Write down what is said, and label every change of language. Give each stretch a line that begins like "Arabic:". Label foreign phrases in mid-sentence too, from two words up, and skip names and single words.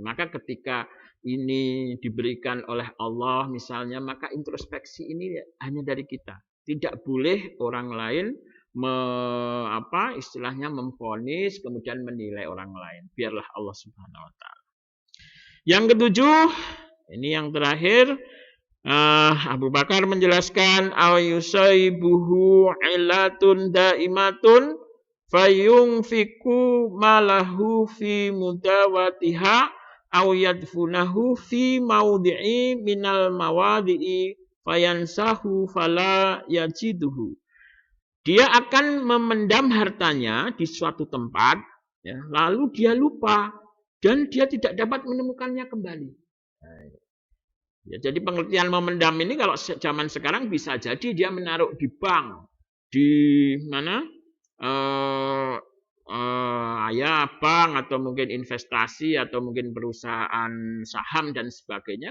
Indonesian: Maka ketika ini diberikan oleh Allah misalnya, maka introspeksi ini hanya dari kita. Tidak boleh orang lain istilahnya memvonis kemudian menilai orang lain. Biarlah Allah
Arabic: سبحانه وتعالى.
Indonesian: Yang ketujuh, ini yang terakhir, Abu Bakar menjelaskan
Arabic: أو يصيبه علة دائمة فينفق ماله في مداواتها أو يدفنه في موضع من المواضع فينساه فلا يجده.
Indonesian: Dia akan memendam hartanya di suatu tempat, ya, lalu dia lupa dan dia tidak dapat menemukannya kembali. Ya, jadi pengertian memendam ini kalau zaman sekarang bisa jadi dia menaruh di bank, di mana, ya bank atau mungkin investasi atau mungkin perusahaan saham dan sebagainya.